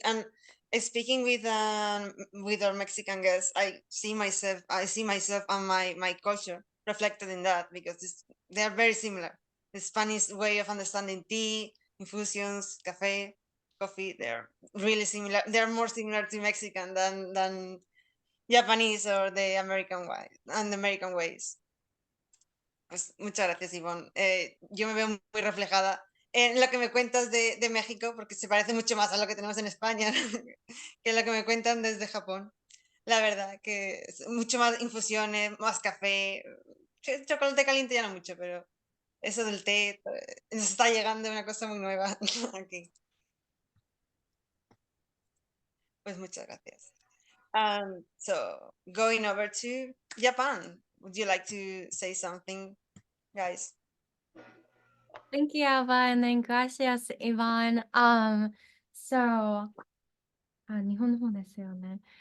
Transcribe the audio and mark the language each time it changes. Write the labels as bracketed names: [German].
[English] And speaking with our Mexican guests, I see myself and my culture reflected in that, because they are very similar. The Spanish way of understanding tea, infusions, coffee, they're really similar. They're more similar to Mexican than Japanese or the American way and the American ways. [Spanish] Pues muchas gracias, Ivonne. Yo me veo muy reflejada en lo que me cuentas de México, porque se parece mucho más a lo que tenemos en España que lo que me cuentan desde Japón. La verdad, que es mucho más infusiones, más café. Chocolate caliente ya no mucho, pero eso del té nos está llegando una cosa muy nueva aquí. Pues muchas gracias. [English] So, going over to Japan, would you like to say something, guys? Thank you, Eva, and then [Spanish] gracias, [English] Ivan. [Japanese] So, 日本の方ですよね.